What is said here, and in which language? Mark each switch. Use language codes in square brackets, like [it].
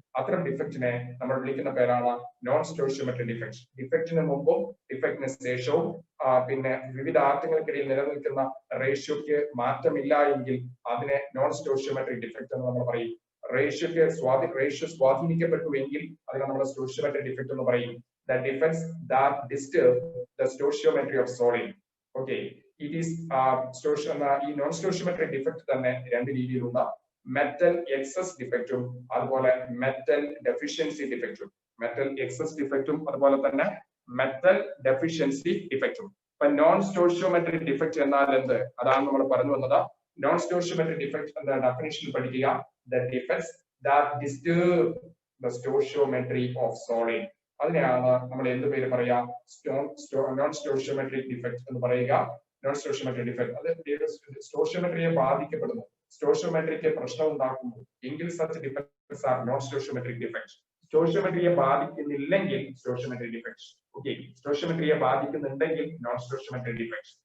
[ml] അത്തരം ഡിഫക്റ്റിനെ നമ്മൾ വിളിക്കുന്ന പേരാണ് നോൺ സ്റ്റോഷിയോമെട്രി ഡിഫക്ട്. ഡിഫക്റ്റിന് മുമ്പും ഡിഫക്റ്റിന് ശേഷവും പിന്നെ വിവിധ ആറ്റങ്ങൾക്കിടയിൽ നിലനിൽക്കുന്ന റേഷ്യോക്ക് മാറ്റമില്ല എങ്കിൽ അതിനെ നോൺ സ്റ്റോഷിയോമെട്രി ഡിഫക്ട് എന്ന് നമ്മൾ പറയും. റേഷ്യോ സ്വാധീനിക്കപ്പെട്ടു എങ്കിൽ അതിനെ നമ്മൾ സ്റ്റോഷിയോമെട്രി ഡിഫക്ട് എന്ന് പറയും. [en] The defects that disturb the stoichiometry of solid. Okay, it is [ml] ഈ നോൺ സ്റ്റോഷിയോമെട്രി ഡിഫക്ട് തന്നെ 2 രീതിയിലുള്ള മെറ്റൽ എക്സസ് ഡിഫക്റ്റും അതുപോലെ മെറ്റൽ ഡെഫിഷ്യൻസി ഡിഫക്റ്റും. മെറ്റൽ എക്സസ് ഡിഫക്റ്റും അതുപോലെ തന്നെ മെറ്റൽ ഡെഫിഷ്യൻസി ഡിഫക്റ്റും. ഇപ്പൊ നോൺ സ്റ്റോഷിയോമെട്രി ഡിഫക്ട് എന്നാൽ എന്ത്? അതാണ് നമ്മൾ പറഞ്ഞു വന്നത്. നോൺ സ്റ്റോഷിയോമെട്രി ഡിഫക്ട് എന്ന ഡെഫിനിഷൻ പഠിക്കുക. [en] The defects that disturb the stoichiometry of solid. [ml] അതിനെയാണ് നമ്മൾ എന്ത് പേര് പറയാ? നോൺ സ്റ്റോഷിയോമെട്രിക് ഡിഫക്ട് എന്ന് പറയുക. നോൺ സ്റ്റോഷിയോമെട്രിക് ഡിഫക്ട് അത് സ്റ്റോഷിയോമെട്രിയെ ബാധിക്കപ്പെടുന്നു, സ്റ്റോഷിയോമെട്രിക്ക് പ്രശ്നം ഉണ്ടാക്കുന്നു എങ്കിൽ [en] such defects are non stoichiometric defects. [ml] സ്റ്റോഷിയോമെട്രിയെ ബാധിക്കുന്നില്ലെങ്കിൽ stoichiometric defect. Okay, സ്റ്റോഷിയോമെട്രിയെ ബാധിക്കുന്നുണ്ടെങ്കിൽ non stoichiometric defect.